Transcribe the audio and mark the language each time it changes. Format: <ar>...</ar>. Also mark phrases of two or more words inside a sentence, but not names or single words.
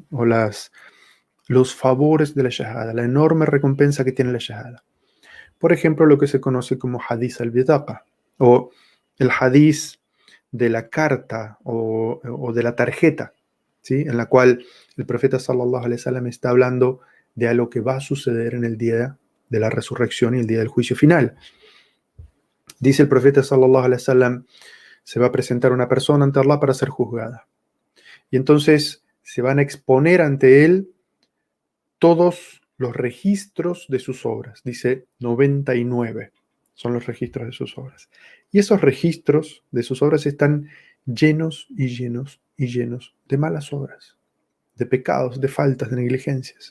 <es>O los favores de la shahada, la enorme recompensa que tiene la shahada. Por ejemplo, lo que se conoce como</es> <ar>حديث البطاقة,</ar> <es>o el hadith de la carta o de la tarjeta, ¿sí? En la cual el profeta</es> <ar>صلى الله عليه وسلم</ar> <es>está hablando de algo que va a suceder en el día de la resurrección y el día del juicio final. Dice el profeta</es> <ar>صلى الله عليه وسلم,</ar> <es>se va a presentar una persona ante Allah para ser juzgada. Y entonces se van a exponer ante él todos los registros de sus obras. Dice 99 son los registros de sus obras. Y esos registros de sus obras están llenos y llenos y llenos de malas obras, de pecados, de faltas, de negligencias.</es>